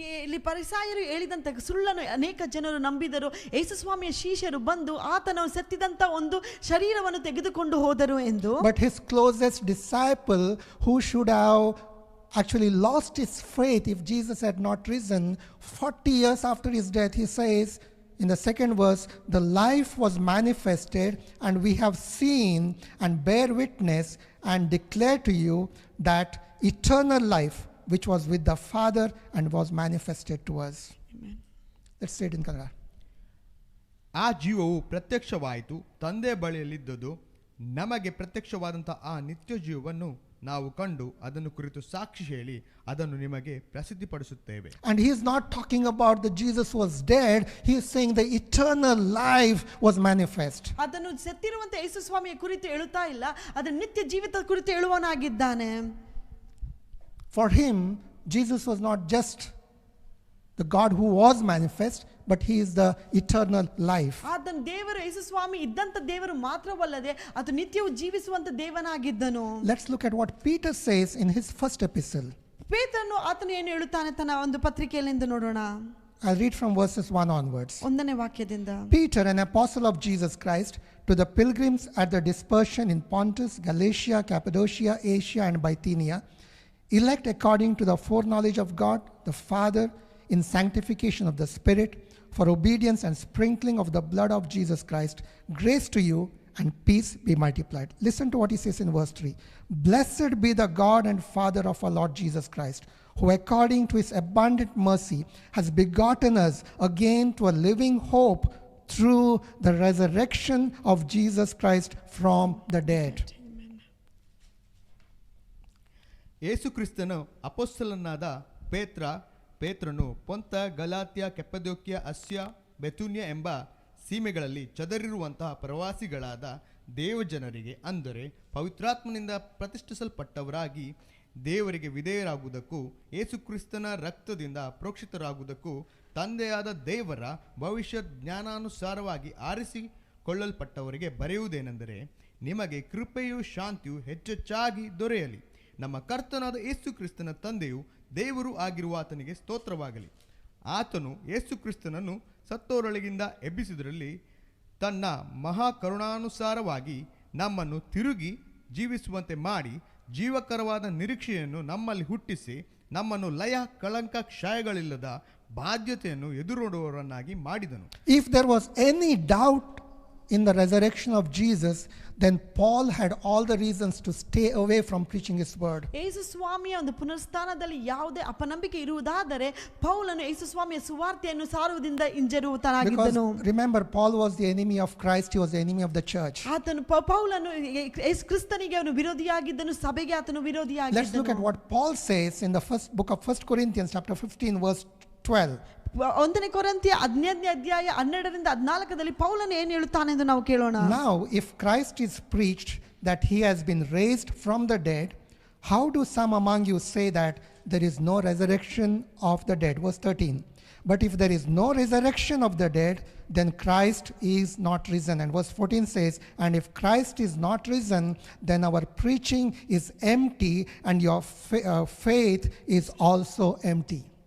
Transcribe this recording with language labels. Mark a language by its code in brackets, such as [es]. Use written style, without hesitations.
[kn] ಇಲ್ಲಿ ಫರಿಸಾಯರು ಹೇಳಿದಂತ ಸುಳ್ಳನ್ನು ಅನೇಕ ಜನರು ನಂಬಿದರು. ಯೇಸು ಸ್ವಾಮಿಯ ಶಿಷ್ಯರು ಬಂದು ಆತನು ಸತ್ತಿದಂತ ಒಂದು ಶರೀರವನ್ನು ತೆಗೆದುಕೊಂಡು ಹೋದರು ಎಂದು. [en] But his closest disciple, who should have actually lost his faith if Jesus had not risen, 40 years after his death, he says in the second verse, the life was manifested and we have seen and bear witness and declare to you that eternal life which was with the Father and was manifested to us. Amen. Let's say it in Kannada. [kn] ಆ ಜೀವವು ಪ್ರತ್ಯಕ್ಷವಾಯಿತು, ತಂದೆ ಬಳಿಯಲ್ಲಿದ್ದುದು ನಮಗೆ ಪ್ರತ್ಯಕ್ಷವಾದಂಥ ಆ ನಿತ್ಯ ಜೀವವನ್ನು ನಾವು ಕಂಡು ಅದನ್ನು ಕುರಿತು ಸಾಕ್ಷಿ ಹೇಳಿ ಅದನ್ನು ನಿಮಗೆ ಪ್ರಸಿದ್ಧಿಪಡಿಸುತ್ತೇವೆ. [en] And he is not talking about that Jesus was dead. He is saying the eternal life was manifest. [kn] ಅದನ್ನು ಸತ್ತಿರುವಂತ ಯೇಸು ಸ್ವಾಮಿಯ ಕುರಿತು ಹೇಳುತ್ತಾ ಇಲ್ಲ, ಅದರ ನಿತ್ಯ ಜೀವಿತದ ಕುರಿತು ಹೇಳುವನಾಗಿದ್ದಾನೆ. [en] For him, Jesus was not just the God who was manifest, but he is the eternal life. [kn] ಆತನ ದೇವರು ಯೇಸು ಸ್ವಾಮಿ ಇದ್ದಂತ ದೇವರು ಮಾತ್ರವಲ್ಲದೆ ಅದು ನಿತ್ಯವೂ ಜೀವಿಸುವಂತ ದೇವನಾಗಿದ್ದನು. [en] Let's look at what Peter says in his first epistle. [kn] ಪೇತ್ರನು ಆತನು ಏನು ಹೇಳುತ್ತಾನೆ ತನ್ನ ಒಂದು ಪತ್ರಿಕೆಯಲ್ಲಿಂದ ನೋಡೋಣ. [en] I'll read from verses 1 onwards. [kn] ಒಂದನೇ ವಾಕ್ಯದಿಂದ. [en] Peter, an apostle of Jesus Christ, to the pilgrims at the dispersion in Pontus, Galatia, Cappadocia, Asia and Bithynia, elect according to the foreknowledge of God the Father, in sanctification of the Spirit, for obedience and sprinkling of the blood of Jesus Christ, grace to you and peace be multiplied. Listen to what he says in verse 3. Blessed be the God and Father of our Lord Jesus Christ, who according to his abundant mercy has begotten us again to a living hope through the resurrection of Jesus Christ from the dead. [kn] ಯೇಸು ಕ್ರಿಸ್ತನು ಅಪೊಸ್ತಲನಾದ ಪೇತ್ರನು Pontus, Galatia, ಕೆಪ್ಪದೋಕ್ಯ, ಅಸ್ಯ, ಬೆತುನ್ಯ ಎಂಬ ಸೀಮೆಗಳಲ್ಲಿ ಚದರಿರುವಂತಹ ಪ್ರವಾಸಿಗಳಾದ ದೇವಜನರಿಗೆ, ಅಂದರೆ ಪವಿತ್ರಾತ್ಮನಿಂದ ಪ್ರತಿಷ್ಠಿಸಲ್ಪಟ್ಟವರಾಗಿ ದೇವರಿಗೆ ವಿಧೇಯರಾಗುವುದಕ್ಕೂ ಯೇಸುಕ್ರಿಸ್ತನ ರಕ್ತದಿಂದ ಪ್ರೋಕ್ಷಿತರಾಗುವುದಕ್ಕೂ ತಂದೆಯಾದ ದೇವರ ಭವಿಷ್ಯ ಜ್ಞಾನಾನುಸಾರವಾಗಿ ಆರಿಸಿಕೊಳ್ಳಲ್ಪಟ್ಟವರಿಗೆ ಬರೆಯುವುದೇನೆಂದರೆ, ನಿಮಗೆ ಕೃಪೆಯೂ ಶಾಂತಿಯೂ ಹೆಚ್ಚೆಚ್ಚಾಗಿ ದೊರೆಯಲಿ. ನಮ್ಮ ಕರ್ತನಾದ ಯೇಸುಕ್ರಿಸ್ತನ ತಂದೆಯು ದೇವರು ಆಗಿರುವ ಆತನಿಗೆ ಸ್ತೋತ್ರವಾಗಲಿ. ಆತನು ಯೇಸುಕ್ರಿಸ್ತನನ್ನು ಸತ್ತೋರೊಳಗಿಂದ ಎಬ್ಬಿಸಿದರಲ್ಲಿ ತನ್ನ ಮಹಾಕರುಣಾನುಸಾರವಾಗಿ ನಮ್ಮನ್ನು ತಿರುಗಿ ಜೀವಿಸುವಂತೆ ಮಾಡಿ ಜೀವಕರವಾದ ನಿರೀಕ್ಷೆಯನ್ನು ನಮ್ಮಲ್ಲಿ ಹುಟ್ಟಿಸಿ ನಮ್ಮನ್ನು ಲಯ ಕಳಂಕ ಕ್ಷಯಗಳಿಲ್ಲದ ಬಾಧ್ಯತೆಯನ್ನು ಎದುರುನೋಡುವವರನ್ನಾಗಿ ಮಾಡಿದನು. [en] If there was any doubt in the resurrection of Jesus, then Paul had all the reasons to stay away from preaching his word. [kn] ಯೇಸು ಸ್ವಾಮಿಯ ಒಂದು ಪುನರುತ್ಥಾನದಲ್ಲಿ ಯಾವುದೇ ಅಪನಂಬಿಕೆ ಇರುವುದಾದರೆ ಪೌಲನು ಯೇಸು ಸ್ವಾಮಿಯ ಸುವಾರ್ತೆಯನ್ನು ಸಾರುವುದರಿಂದ ಹಿಂಜರಿಯುವವನಾಗಿದ್ದನು. [en] Because remember, Paul was the enemy of Christ, he was the enemy of the church. [kn] ಆತನು ಪೌಲನು ಯೇಸು ಕ್ರಿಸ್ತನಿಗೆ ಅವನು ವಿರೋಧಿಯಾಗಿದ್ದನು, ಸಭೆಗೆ ಆತನು ವಿರೋಧಿಯಾಗಿದ್ದನು. [en] Let's look at what Paul says in the first book of 1 Corinthians chapter 15 verse 12. [kn] 1 ಕೊರಿಂಥಿಯ 15ನೇ ಅಧ್ಯಾಯ 12ರಿಂದ 14ರಲ್ಲಿ ಪೌಲನು ಏನು ಹೇಳುತ್ತಾನೆ ಎಂದು ನಾವು ಕೇಳೋಣ. [en] Now, if Christ is preached that he has been raised from the dead, how do some among you say that there is no resurrection of the dead? Verse 13. But if there is no resurrection of the dead, then Christ is not risen. And verse 14 says, and if Christ is not risen, then our preaching is empty and your faith is also empty.